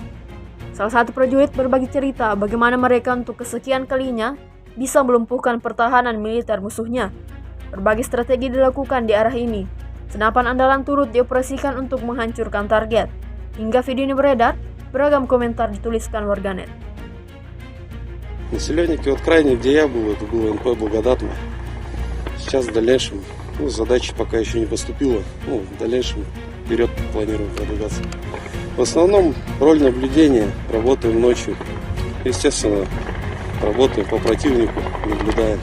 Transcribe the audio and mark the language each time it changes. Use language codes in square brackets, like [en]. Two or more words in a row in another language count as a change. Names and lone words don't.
[id] Salah satu prajurit berbagi cerita bagaimana mereka untuk kesekian kalinya bisa melumpuhkan pertahanan militer musuhnya. Berbagai strategi dilakukan di arah ini. Senapan andalan turut dioperasikan untuk menghancurkan target. Hingga video ini beredar, beragam komentar dituliskan warganet. [ru] Населенники, вот крайне, где я был, это было НП Благодатное. Сейчас в дальнейшем, задача пока еще не поступила. В дальнейшем вперед планируем продвигаться. В основном роль наблюдения, работаем ночью. Естественно, работаем по противнику, наблюдаем.